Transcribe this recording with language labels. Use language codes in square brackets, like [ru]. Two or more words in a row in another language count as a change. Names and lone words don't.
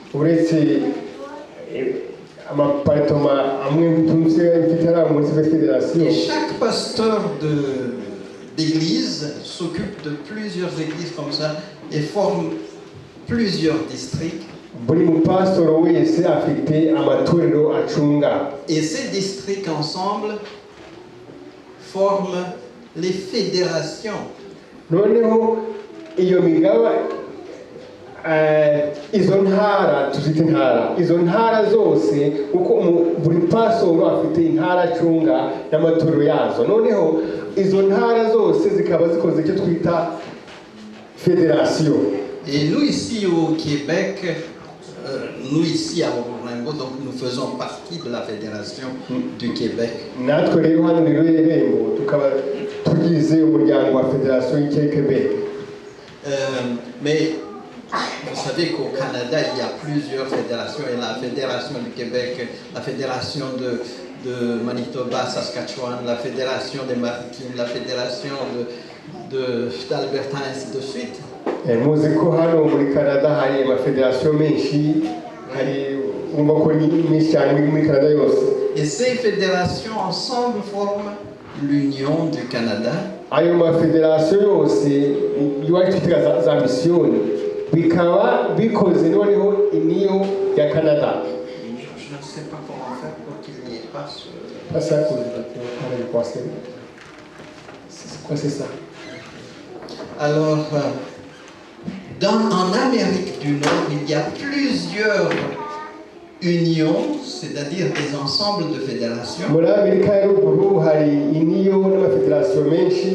[fr] Et chaque pasteur d'église s'occupe de plusieurs églises comme ça et forme plusieurs districts. Et ces districts ensemble forment les fédérations. [rw] izo ntara tuzita intara, izo ntara zose kuko buri pasoro afite intara acunga n'amaturo yazo, noneho izo ntara zose zikaba zikoze icyo twita fédération. [fr] Et nous ici au Québec, nous ici à Orlando, donc nous faisons partie de la fédération du Québec. [rw] Natwe rero hano rero Irembo tukaba tugize umuryango wa fédération y'I Québec. [fr] Mais vous savez qu'au Canada, il y a plusieurs fédérations. Il y a la fédération du Québec, la fédération de Manitoba, Saskatchewan, la fédération des Maritimes, la fédération d'Alberta, ainsi de suite. [rw] Muzi ko hano muri Canada hari amafederasiyo menshi, hari umva ko menshi cyane muri Canada yose. [fr] Et ces fédérations ensemble forment l'Union du Canada. [rw] Ayo mafederasiyo yose iwacu twita za misiyoni bikaba bikoze noneho iniyo ya Canada. [fr] Je ne sais pas comment faire pour qu'il n'y ait pas ce... Quoi c'est ça? Alors, en Amérique du Nord, il y a plusieurs unions, c'est-à-dire des ensembles de fédérations. [rw] Muri Amerika y'Uruguru hari iniyo n'amafederasiyo menshi.